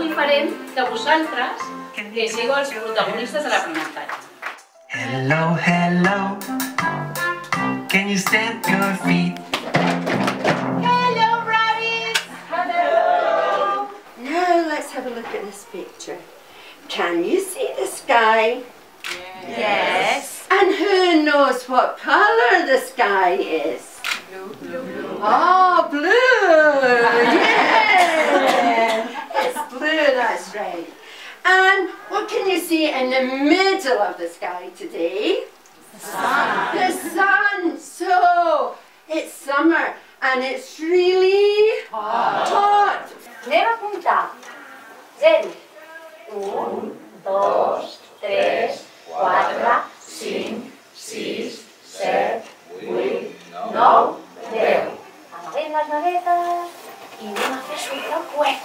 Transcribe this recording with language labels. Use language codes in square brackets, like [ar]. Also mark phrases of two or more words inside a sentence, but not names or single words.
[ca] esperem que vosaltres sigueu els protagonistes de l'aprenentatge. [en] Hello, hello, can you stamp your feet? Hello, rabbits! Hello! Now let's have a look at this picture. Can you see the sky? Yes. And who knows what colour the sky is? Blue. Oh, blue! Yeah! It's blue, that's right. And what can you see in the middle of the sky today? The sun. The sun! So, it's summer and it's really hot. [ca] Anem a comptar. 0, 1, 2, 3, 4, 5, 6, 7, 8, 9, 10. Amaguem les manetes i anem a fer sortir el coet.